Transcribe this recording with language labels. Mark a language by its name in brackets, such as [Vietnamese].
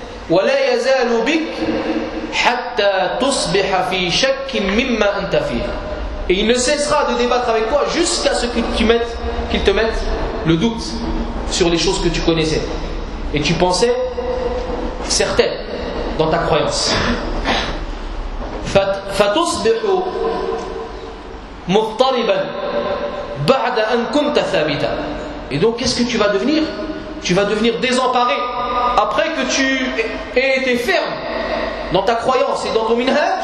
[Arabic] وَلَا يَزَالُ بِكْ حَتَّى تُصْبِحَ فِي شَكٍ مِمَّا أَنْتَ فِيهَ. [French] Et il ne cessera de débattre avec toi jusqu'à ce qu'il te mette le doute sur les choses que tu connaissais et tu pensais certaines dans ta croyance. [Arabic] فَتُصْبِحُ مضطربا بعد ان كنت ثابتا. [French] Et donc qu'est-ce que tu vas devenir? Tu vas devenir désemparé après que tu aies été ferme dans ta croyance et dans ton minhaj.